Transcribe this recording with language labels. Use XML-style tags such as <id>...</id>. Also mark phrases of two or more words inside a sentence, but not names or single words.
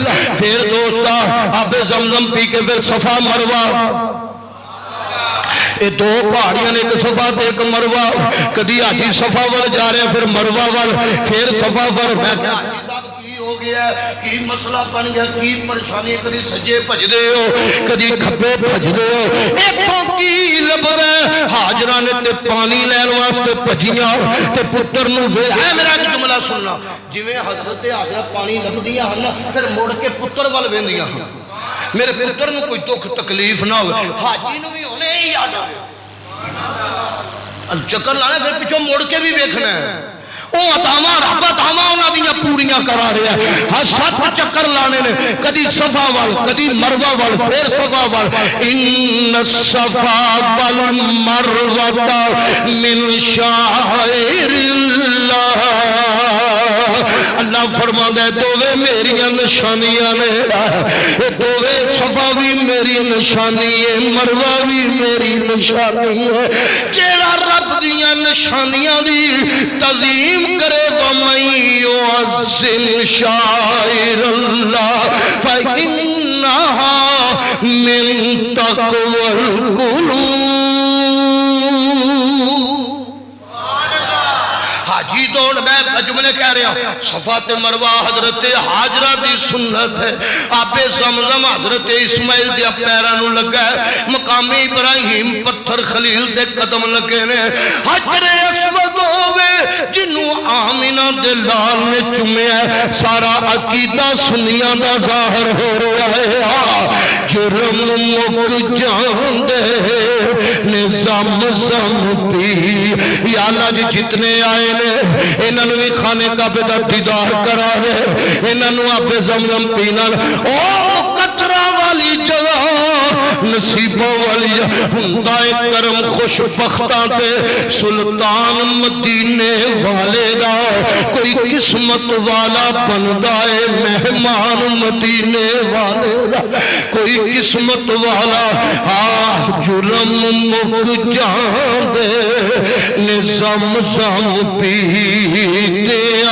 <pa>پھر دوستا اب زمزم پی کے پھر صفا مروہ. یہ دو پہاڑیاں نے ایک صفا تے ایک مروہ. کدی حاجی صفا وال جا رہے پھر مروہ وال پھر صفا پر. میں کہا حاجی صاحب کی ہو گیا کی مسئلہ بن گیا کی پریشانی. کدی سجے بھج دے ہو کدی کھبے بھج دے ہو. ایتھوں کی لب گئے حاجرہ نے تے پانی لین واسطے بھجیاں تے پتر نو ویل. اے میرا ایک جملہ سننا. جویں حضرت حاجرہ پانی لبدیاں ہن پھر مڑ کے پتر وال ویندیاں ہن. میرے پتر نو کوئی دکھ تکلیف نہ ہو. حاجی نو بھی ہونے ہی یاد آئے چکر لانا پھر پیچھو موڑ کے بھی دیکھنا ہے. او عطاواں رب عطاواں انہاں دیاں پوریاں کرا رہا ہے. ہر 7 چکر لانے نے کدی صفا وال کدی مروہ وال پھر صفا وال.</pa> <ar>ان الصفا والمروہ من شعائر اللہ.</ar> <pa>اللہ فرما دے دووے میریاں نشانیاں نے. دووے صفا بھی میری نشانی ہے مروہ بھی میری نشانی ہے. جیڑا رب دیاں نشانیاں دی تعظیم کرے</pa> <ar>وَمَن يُعَظِّمْ شَعَائِرَ اللَّهِ فَإِنَّهَا مِن تَقْوَى الْقُلُوبِ.</ar> <ur>حاجی دوڑ میں جملے کہہ رہا ہوں.</ur> <pa>صفا تے مروہ حضرت حاجرہ دی سنت ہے. آب زمزم حضرت اسماعیل دے پیراں نوں لگا ہے. مقام ابراہیم پتھر خلیل دے قدم لگے نے. حجر اسود ہووے جنوں آمینہ دے لال نے چومیا ہے. سارا عقیدہ سنیاں دا ظاہر ہو رہا ہے. جرم مک جان دے نے زمزم پی. یا اللہ جی جتنے آئے نے انہاں نوں بھی خانے کعبے دا دیدار کرا رہے. انہاں نوں آب زمزم پینا. او قطرہ والی جگہ نصیبوں والی ہوندا اے کرم خوش بختاں تے سلطان مدینے والے دا. کوئی قسمت والا بندا اے مہمان مدینے والے دا. کوئی قسمت والا. جرم مک جان دے نے زمزم پی دیا.</pa>